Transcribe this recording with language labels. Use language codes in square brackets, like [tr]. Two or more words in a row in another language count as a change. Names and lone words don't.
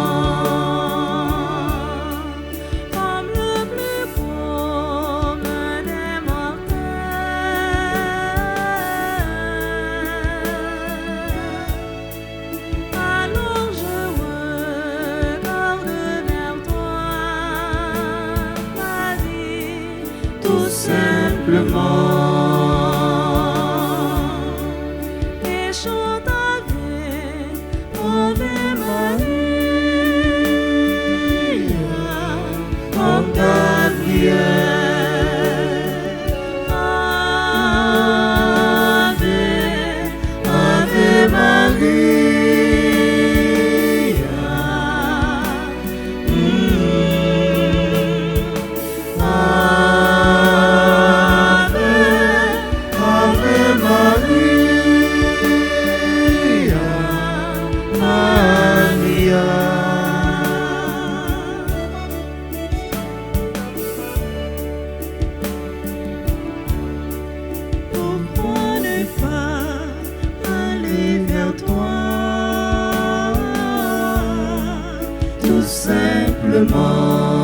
[fr] Comme le plus commun des mortels. Alors je regarde vers toi, Marie, tout simplement. Et chante avec [la] Ave Maria, [fr] Comme Gabriel. [la] Ave, Ave Maria. Ave Maria. [fr] pourquoi ne pas aller vers toi, Tout simplement.